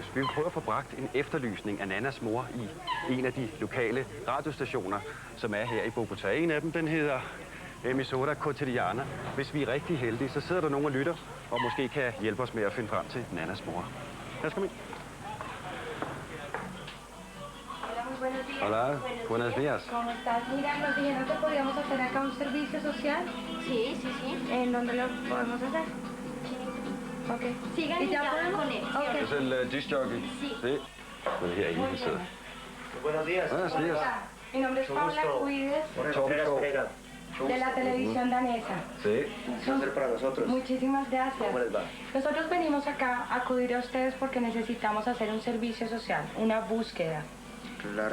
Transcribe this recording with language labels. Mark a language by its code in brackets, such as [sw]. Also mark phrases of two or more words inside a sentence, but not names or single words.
[da] Vi vil prøve at få bragt en efterlysning af Nannas mor i en af de lokale radiostationer, som er her i Bogotá. En af dem, den hedder Emisora Cotidiana. Hvis vi er rigtig heldige, så sidder der nogen og lytter, og måske kan hjælpe os med at finde frem til Nannas mor. Lad os komme ind. [es] Hola, buenos días. ¿Cómo estás? Mira, nos dijeron que podíamos hacer acá un servicio social. Sí, sí, sí. ¿En dónde lo podemos hacer? Ok. Sigan y ya podemos. Okay. Es el disc jockey. Sí. Sí. [da] Men herinde, vi sidder. [es] Buenos días. Buenos días. Mi nombre es Paula Cuides, Torben. de la televisión danesa. Sí. Un placer para nosotros. Muchísimas gracias. ¿Cómo les va? Nosotros venimos acá a acudir a ustedes porque necesitamos hacer un servicio social, una búsqueda. Claro.